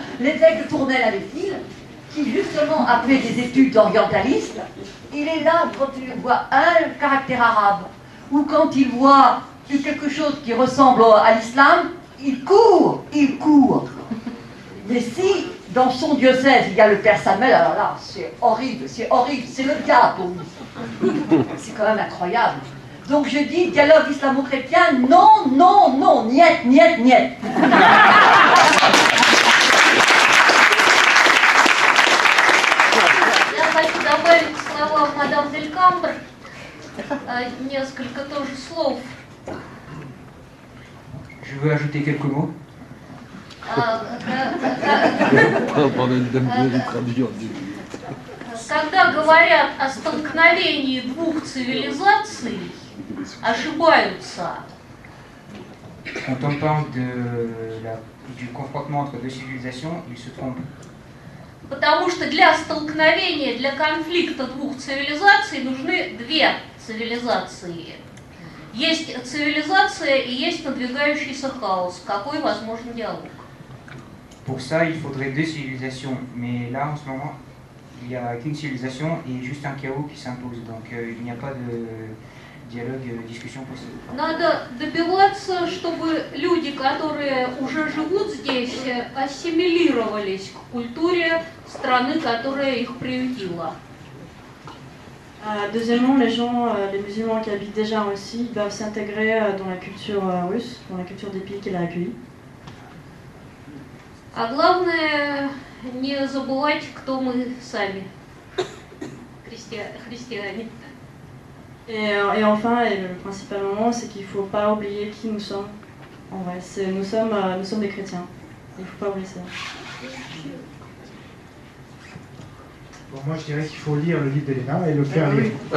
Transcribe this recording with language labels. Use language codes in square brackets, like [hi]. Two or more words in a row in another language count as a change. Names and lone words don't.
[fr] L'évêque de Tournai à Véfil, qui justement a fait des études orientalistes, il est là quand il voit un caractère arabe, ou quand il voit quelque chose qui ressemble à l'islam, il court, il court. Mais si dans son diocèse il y a le père Samuel, alors là, c'est horrible, c'est le diable pour lui. C'est quand même incroyable. Donc je dis, dialogue islamo-chrétien, non, non, non, [ru] нет, нет, нет. Я хочу добавить к словам мадам Дель Камбр несколько тоже слов. [fr] Je veux ajouter quelques mots. [ru] Когда говорят о столкновении двух цивилизаций, ошибаются. [fr] Quand on parle du confrontement entre deux civilisations, ils se trompent. [ru] Потому что для столкновения, для конфликта двух цивилизаций нужны две цивилизации. Есть цивилизация и есть надвигающийся хаос. Какой возможен диалог? [fr] Pour ça, il faudrait deux civilisations. Mais là, en ce moment, il n'y a qu'une civilisation et juste un chaos qui s'impose. Donc, il n'y a pas de dialogue, discussion possible. [ru] Надо добиваться, чтобы люди, которые уже живут здесь, ассимилировались к культуре страны, которая их приютила. [fr] Deuxièmement, les musulmans qui habitent déjà en Russie doivent s'intégrer dans la culture russe, dans la culture des pays qui l'a accueilli. [ru] А главное, не забывать, кто мы сами, христиане. [fr] Et enfin, et le principal moment, c'est qu'il ne faut pas oublier qui nous sommes. En vrai, nous sommes des chrétiens. Il ne faut pas oublier ça. Bon, moi, je dirais qu'il faut lire le livre d'Elena et le faire lire.